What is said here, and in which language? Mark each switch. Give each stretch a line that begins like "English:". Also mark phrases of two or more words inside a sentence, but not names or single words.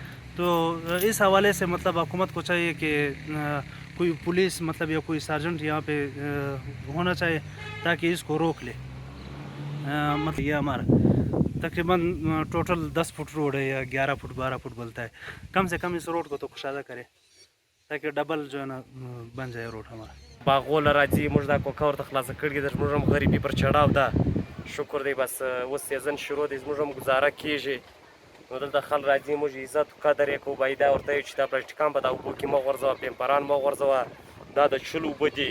Urdu: تو اس حوالے سے مطلب حکومت کو چاہیے کہ کوئی پولیس مطلب یا کوئی سارجنٹ یہاں پہ ہونا چاہیے، تاکہ اس کو روک لے. مطلب یہ ہمارا تقریباً ٹوٹل 10 فٹ روڈ ہے، یا 11 فٹ 12 فٹ بولتا ہے. کم سے کم اس روڈ کو تو کشادہ کرے، تاکہ ڈبل جو ہے نا بن جائے روڈ ہمارا.
Pashto: باغوله راځي موږ دا کوکه ورته خلاصه کړې ده، زموږ هم غریبي پر چړاو ده. شکر دی بس اوس سیزن شروع دی، زموږ هم ګزاره کېږي. نو دلته خلک راځي، موږ عزت قدر یې کوو. باید دا ورته وایو چې دا پلاستیکان به دا اوبو کې مه غورځوه، پیمپران مه غورځوه، دا د څښلو اوبه دي.